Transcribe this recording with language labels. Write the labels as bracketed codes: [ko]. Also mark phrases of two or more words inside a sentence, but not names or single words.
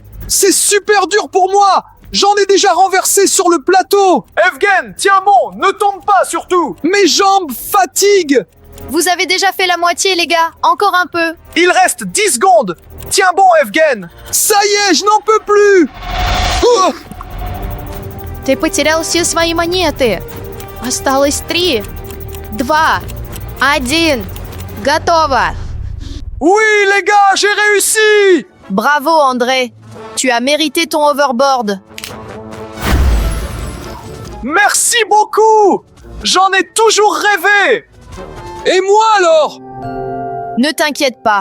[fr] C'est super dur pour moi! J'en ai déjà renversé sur le plateau! Evgen, tiens bon, ne tombe pas surtout! Mes jambes fatiguent! Vous avez déjà fait la moitié, les gars. Encore un peu. Il reste 10 secondes! Tiens bon, Evgen! Ça y est, je n'en peux plus! Oh, [ru] Ты потерял все свои монеты. Осталось 3, 2, 1. Готово. [fr] Oui, les gars, j'ai réussi! Bravo, André. Tu as mérité ton overboard. Merci beaucoup! J'en ai toujours rêvé! Et moi alors? Ne t'inquiète pas.